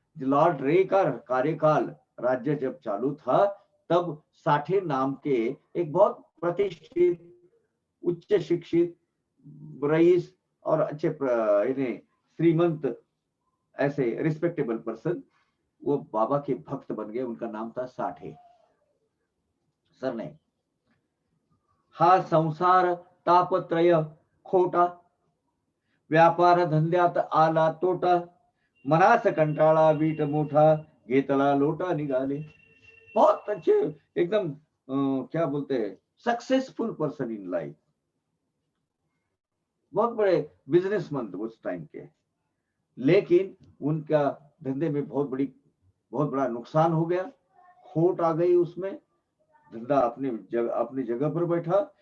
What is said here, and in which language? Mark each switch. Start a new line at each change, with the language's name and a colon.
Hindi: Lord रे का कार्यकाल राज्य जब चालू था, तब साठे नाम के एक बहुत प्रतिष्ठित, उच्च शिक्षित, रईस और अच्छे श्रीमंत, ऐसे
English: respectable person,
Hindi: वो बाबा के भक्त बन गए। उनका नाम था साठे सरनेम।
Marathi: हा संसार तापत्रय खोटा, व्यापार धंद्यात आला तोटा, मनास कंटाळा वीट मोठा, घेतला लोटा निघाले।
Hindi: बहुत अच्छे, एकदम क्या बोलते हैं,
English: successful person in life,
Hindi: बहुत बड़े बिजनेसमैन उस टाइम के। लेकिन उनका धंधे में बहुत बड़ा नुकसान हो गया, खोट आ गई उसमें, धंधा अपनी जगह पर बैठा।